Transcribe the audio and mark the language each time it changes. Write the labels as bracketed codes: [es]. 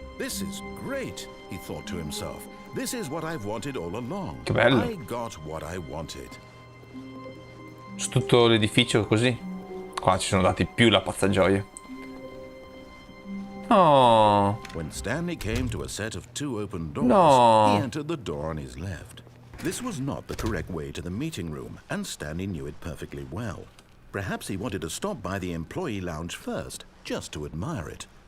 [en] This is great, he thought to himself. This is what I've wanted all along. [it] Che bello. [en] I got what I wanted. [it] Su tutto l'edificio così. Qua ci sono dati più la pazza gioia. Oh. [en] When Stanley came to a set of 2 open doors, [it] No. [en] he entered the door on his left. This was not the correct way to the meeting room, and Stanley knew it perfectly well. Perhaps he wanted to stop by the employee lounge first, just to admire it.